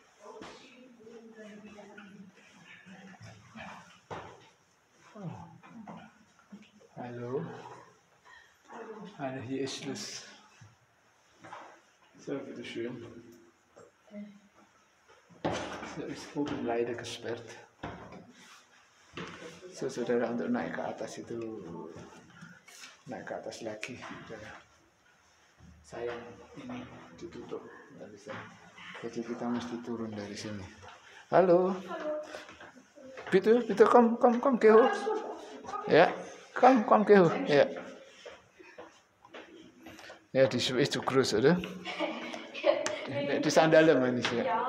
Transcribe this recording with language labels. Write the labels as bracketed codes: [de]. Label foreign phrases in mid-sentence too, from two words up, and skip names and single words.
[de] Oh. Hallo. Hier ist Schluss. So, bitteschön. So, ist oben leider gesperrt. So, [id] saudara, untuk naik ke atas itu, naik ke atas lagi, saudara. Sayang, ini ditutup, nggak bisa. Jadi kita mesti turun dari sini. [de] Halo. Bitte, komm, geh hoch. Ja, komm, geh hoch. Ja. Ja, die Schuhe ist zu groß, oder? Die Sandalen meine ich, ja.